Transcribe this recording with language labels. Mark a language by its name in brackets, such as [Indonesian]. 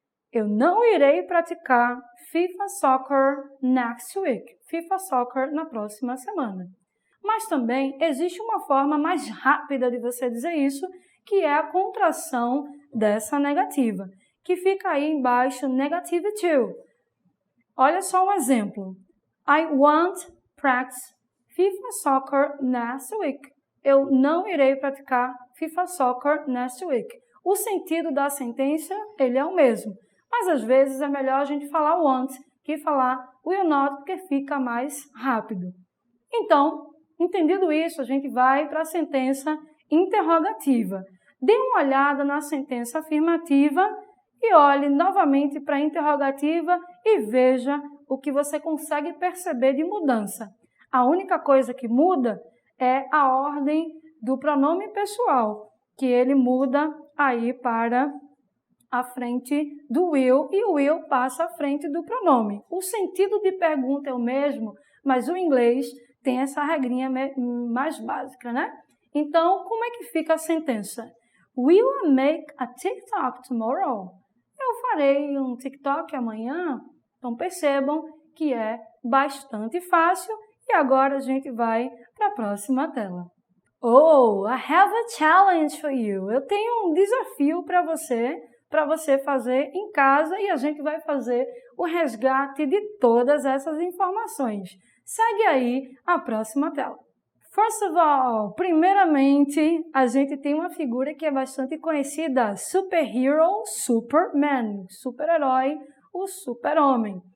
[Portuguese] Eu não irei praticar FIFA Soccer [English] next week. [Portuguese] FIFA Soccer na próxima semana. Mas também existe uma forma mais rápida de você dizer isso, que é a contração dessa negativa, que fica aí embaixo, negative to. Olha só um exemplo. [English] I won't practice FIFA Soccer next week. [Portuguese] Eu não irei praticar FIFA Soccer [English] next week. [Portuguese] O sentido da sentença, ele é o mesmo. Mas às vezes é melhor a gente falar won't que falar will not, porque fica mais rápido. Então, entendido isso, a gente vai para a sentença interrogativa. Dê uma olhada na sentença afirmativa e olhe novamente para a interrogativa e veja o que você consegue perceber de mudança. A única coisa que muda é a ordem do pronome pessoal, que ele muda aí para a frente do will e o will passa à frente do pronome. O sentido de pergunta é o mesmo, mas o inglês tem essa regrinha mais básica, né? Então, como é que fica a sentença? [English] Will I make a TikTok tomorrow? [Portuguese] Eu farei um TikTok amanhã? Então, percebam que é bastante fácil. E agora a gente vai para a próxima tela. [English] Oh, I have a challenge for you. [Portuguese] Eu tenho um desafio para você fazer em casa e a gente vai fazer o resgate de todas essas informações. Segue aí a próxima tela. [English] First of all, [Portuguese] primeiramente, a gente tem uma figura que é bastante conhecida, [English] superhero, [Portuguese] Superman, super-herói, o super-homem.